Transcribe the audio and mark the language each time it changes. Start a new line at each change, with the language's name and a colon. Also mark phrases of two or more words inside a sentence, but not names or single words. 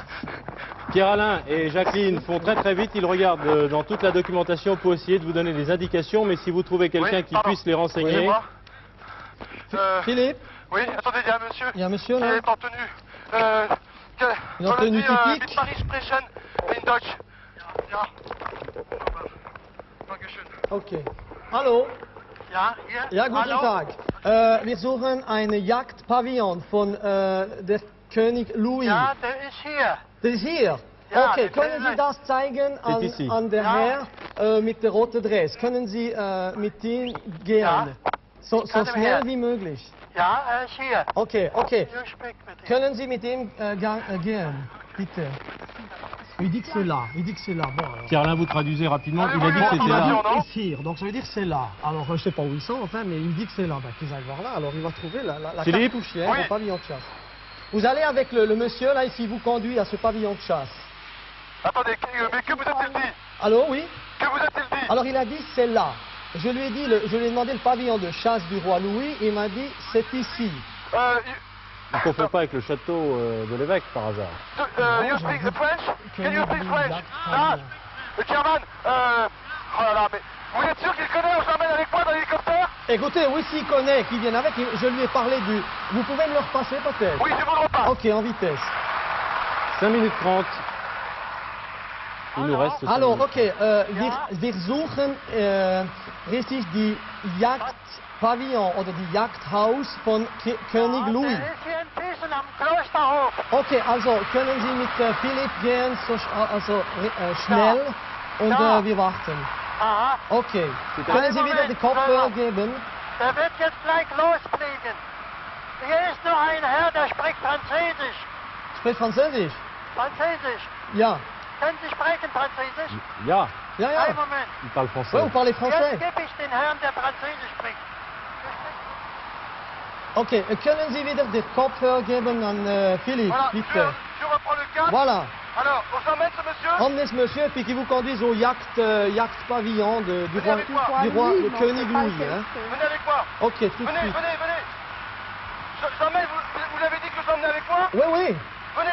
French: Pierre-Alain et Jacqueline font très très vite. Ils regardent dans toute la documentation pour essayer de vous donner des indications. Mais si vous trouvez quelqu'un Oui, qui pardon. puisse les renseigner... Excusez-moi. Philippe, Oui, attendez, il y a un monsieur. il y a un monsieur Qui là. est en tenue. Une en tenue typique.
German: Mit Paris sprechen in Deutsch. Ja. Dankeschön. Okay. Hallo. Ja, hier. Ja, guten Hallo? Tag. Wir suchen einen Jagdpavillon von der König Louis. Ja, der ist hier. Das ist hier. Ja, Okay, das können ist- Sie das zeigen
French: ici.
German: an der Ja. Herr mit der roten Dress? Können Sie mit ihm gehen? Ja. So Ich kann dem schnell Herrn. wie möglich. Ja, er ist hier. Okay, okay. Du sprichst mit ihm. Können Sie mit ihm gehen, bitte?
French: Il dit que c'est là. Il dit que c'est là. Bon, alors. Pierre-Alain, vous traduisez rapidement. Allez, Il a dit que voyons, c'était Il a là. là. non dit ici, donc ça veut dire c'est là. Alors je sais pas où ils sont, enfin, mais il me dit que c'est là. Ben, qu'ils aillent voir là, alors il va trouver la Philippe? cartouchière Oui. au pavillon de chasse. Vous allez avec le monsieur là, ici, vous conduit à ce pavillon de chasse. Attendez, mais que vous a-t-il dit? Allô, oui? Que vous a-t-il dit? Alors il a dit c'est là. Je lui ai dit, je lui ai demandé le pavillon de chasse du roi Louis, et il m'a dit c'est ici. On ne confond pas avec le château de l'évêque par hasard.
English: You speak French? Can you speak French?
French: Ah, German, oh là là, mais vous êtes sûr qu'il connaît? On s'emmène avec moi dans l'hélicoptère? écoutez, oui, s'il connaît, qu'il vienne avec, je lui ai parlé du... Vous pouvez me le repasser peut-être? Oui, je vous le repasse. Ok, en vitesse. 5 minutes 30. Il nous reste 5 Alors, minutes.
German: okay, wir suchen richtig die Jagdpavillon oder die Jagdhaus von König Louis. Der ist hier in Pießen am Klosterhof. Okay, also können Sie mit Philipp gehen, so, also schnell und Ja. wir warten. Aha. Okay, Bitte. können Sie wieder die Kopfhörer geben? Der wird jetzt gleich losfliegen. Hier ist nur ein Herr, der spricht Französisch. Spricht Französisch? Französisch. Ja. Können Sie sprechen Französisch? Ja, Ja, ja. Einen Moment.
French: il parle Ouais, français. vous parlez français?
German: Jetzt gebe ich den Herrn, der Französisch spricht. Okay, können Sie wieder die Kopfhörer geben an Philipp,
French: Voilà,
German: bitte?
French: je reprends le cadre. Voilà. Alors, on s'emmène ce monsieur? Emmenez ce monsieur puis qu'il vous conduise au yacht pavillon du Venez roi, avec moi. du roi Louis, le non, König c'est pas Louis. le Hein. Venez avec moi. Ok, tout de Venez, suite. venez, venez. J'emmène, vous l'avez dit que je l'emmène avec moi? Oui, oui, Venez,